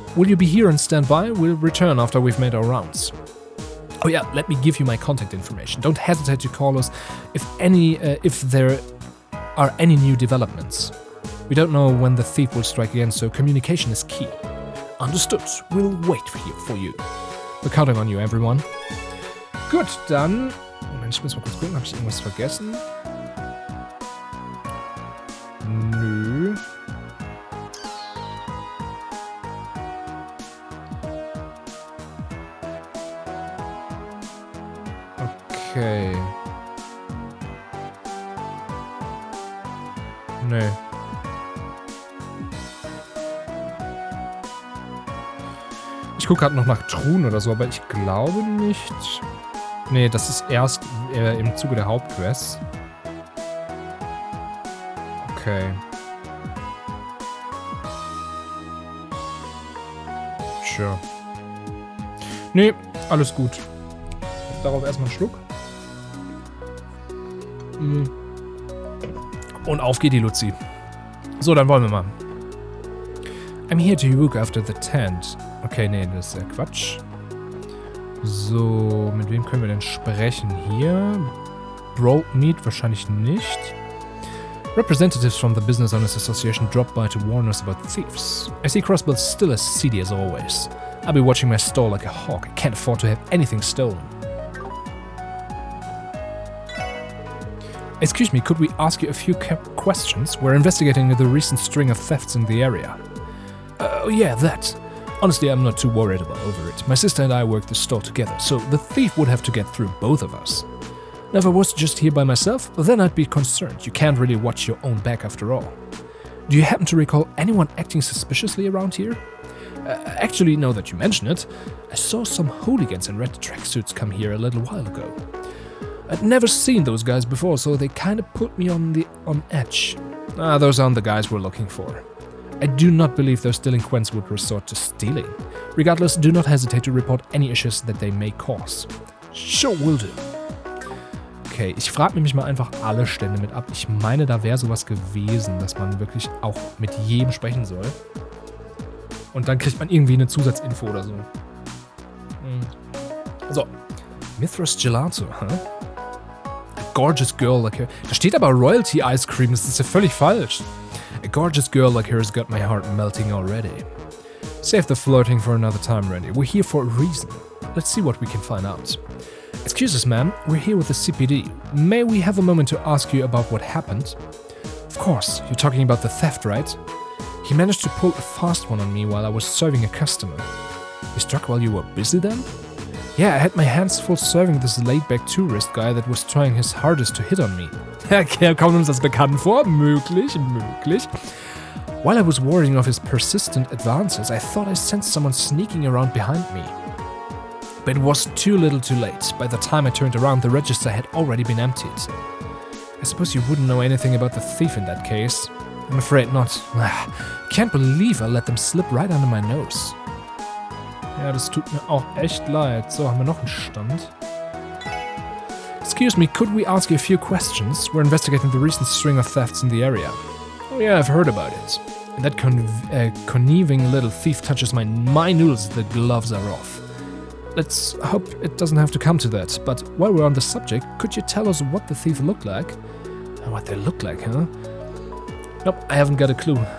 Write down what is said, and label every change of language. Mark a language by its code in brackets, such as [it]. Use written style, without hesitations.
[en] Will you be here and stand by? We'll return after we've made our rounds. Oh yeah, let me give you my contact information. Don't hesitate to call us if there are any new developments. We don't know when the thief will strike again, so communication is key. Understood. We'll wait for you. We're counting on you, everyone. [de] Gut, dann... Moment, ich muss mal kurz gucken, habe ich irgendwas vergessen? Nö. Okay. Nö. Ich gucke gerade noch nach Truhen oder so, aber ich glaube nicht. Nee, das ist erst im Zuge der Hauptquest. Okay. Sure. Nee, alles gut. Darauf erstmal einen Schluck. Und auf geht die Luzi. So, dann wollen wir mal. [en] I'm here to look after the tent. [de] Okay, nee, das ist ja Quatsch. So, mit wem können wir denn sprechen hier? Broke Meat wahrscheinlich nicht. [en] Representatives from the Business Owners Association dropped by to warn us about thieves. I see Crossbill's still as seedy as always. I'll be watching my stall like a hawk. I can't afford to have anything stolen. Excuse me, could we ask you a few questions? We're investigating the recent string of thefts in the area. Oh yeah, that. Honestly, I'm not too worried over it. My sister and I work the store together, so the thief would have to get through both of us. Now, if I was just here by myself, then I'd be concerned. You can't really watch your own back after all. Do you happen to recall anyone acting suspiciously around here? Actually, now that you mention it, I saw some hooligans in red tracksuits come here a little while ago. I'd never seen those guys before, so they kinda put me on edge. Those aren't the guys we're looking for. I do not believe those delinquents would resort to stealing. Regardless, do not hesitate to report any issues that they may cause. Sure will do. [de] Okay, ich frage nämlich mal einfach alle Stände mit ab. Ich meine, da wäre sowas gewesen, dass man wirklich auch mit jedem sprechen soll. Und dann kriegt man irgendwie eine Zusatzinfo oder so. [en] So. Mithras Gelato, huh? A gorgeous girl like her. [de] Da steht aber Royalty Ice Cream, das ist ja völlig falsch. [en] A gorgeous girl like her has got my heart melting already. Save the flirting for another time, Randy. We're here for a reason. Let's see what we can find out. Excuse us, ma'am. We're here with the CPD. May we have a moment to ask you about what happened? Of course. You're talking about the theft, right? He managed to pull a fast one on me while I was serving a customer. He struck while you were busy then? Yeah, I had my hands full serving this laid-back tourist guy that was trying his hardest to hit on me. [de] Kommt uns das bekannt vor? Möglich. [en] While I was warding off his persistent advances, I thought I sensed someone sneaking around behind me. But it was too little too late. By the time I turned around, the register had already been emptied. I suppose you wouldn't know anything about the thief in that case. I'm afraid not. Can't believe I let them slip right under my nose. [de] Ja, das tut mir auch echt leid. So, haben wir noch einen Stand. [en] Excuse me, could we ask you a few questions? We're investigating the recent string of thefts in the area. Oh yeah, I've heard about it. And that conniving little thief touches my noodles, the gloves are off. Let's hope it doesn't have to come to that. But while we're on the subject, could you tell us what the thief looked like? What they look like, huh? Nope, I haven't got a clue.